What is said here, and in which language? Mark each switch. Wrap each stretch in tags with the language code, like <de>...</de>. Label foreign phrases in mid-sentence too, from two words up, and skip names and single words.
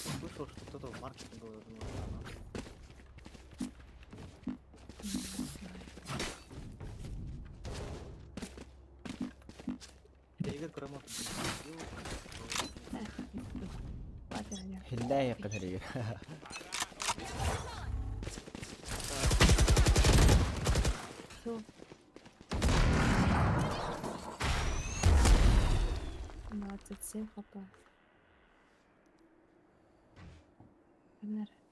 <ru>слышал, что кто-то в маркете был, я думаю, да, ну. Это Игорь Курамов.</ru> <ar>لا يا قدري.</ar> <ru>Всё. 27 хп. Погнали.</ru>